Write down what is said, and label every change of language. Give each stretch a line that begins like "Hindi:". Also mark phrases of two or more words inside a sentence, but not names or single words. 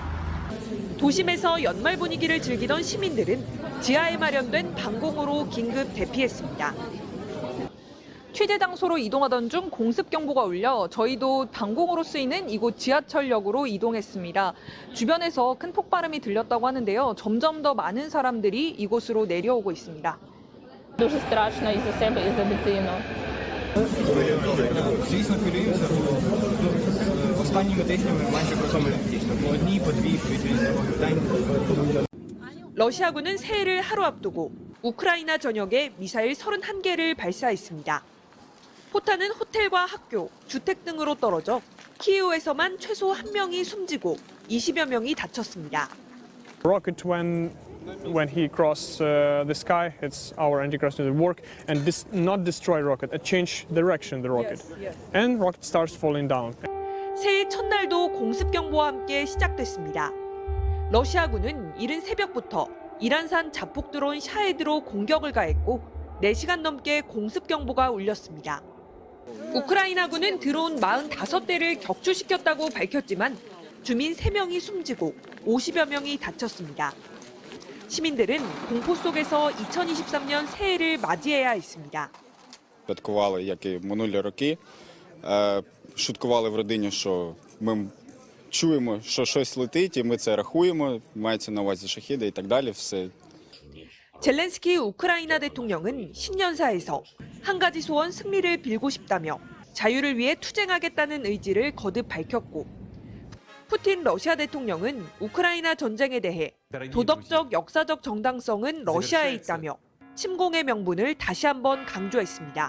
Korean: 도심에서 연말 분위기를 즐기던 시민들은 지하에 마련된 방공호로 긴급 대피했습니다. 취재 장소로 이동하던 중 공습 경보가 울려 저희도 방공호로 쓰이는 이곳 지하철역으로 이동했습니다. 주변에서 큰 폭발음이 들렸다고 하는데요. 점점 더 많은 사람들이 이곳으로 내려오고 있습니다.
Ukrainian: Дуже страшно і за себе, і за дитину. Звісно, хвилюємося, бо останніми тижнями майже про це ми по одній, по дві повітряні тривоги в день.
Korean: 러시아군은 새해를 하루 앞두고 우크라이나 전역에 미사일 31개를 발사했습니다. 포탄은 호텔과 학교, 주택 등으로 떨어져 키이우에서만 최소 1명이 숨지고 20여 명이 다쳤습니다.
English: Rocket when he cross the sky, it's our anti-crash work and not destroy rocket, change direction the rocket, and rocket starts falling down.
Korean: 새해 첫날도 공습 경보와 함께 시작됐습니다. 러시아군은 이른 새벽부터 이란산 자폭 드론 샤헤드로 공격을 가했고 4시간 넘게 공습 경보가 울렸습니다. 우크라이나군은 드론 45대를 격추시켰다고 밝혔지만 주민 3명이 숨지고 50여 명이 다쳤습니다. 시민들은 공포 속에서 2023년 새해를 맞이해야 했습니다.
Ukrainian: Святкували, як і минулі роки. Шуткували в родині, що ми чуємо, що щось летить, і ми це рахуємо. Мається на увазі шахіди і так далі. Все.
Korean: 젤렌스키 우크라이나 대통령은 신년사에서 한 가지 소원 승리를 빌고 싶다며 자유를 위해 투쟁하겠다는 의지를 거듭 밝혔고 푸틴 러시아 대통령은 우크라이나 전쟁에 대해 도덕적, 역사적 정당성은 러시아에 있다며 침공의 명분을 다시 한번 강조했습니다.